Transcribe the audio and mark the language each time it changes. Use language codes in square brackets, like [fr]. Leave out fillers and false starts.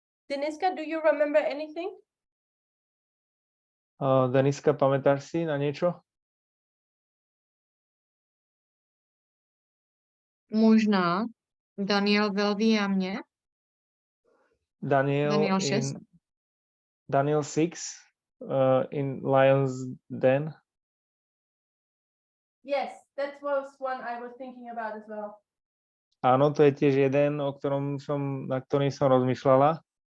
[en] Deniska, do you remember anything? [sk] Deniska, pamätáš si na niečo? [cs] Možná. Daniel velví a mě. Daniel 6. [en] Daniel 6 in Lion's Den. Yes, that was one I was thinking about as well. [sk] Áno, to je tiež jeden, na ktorým som rozmýšľala.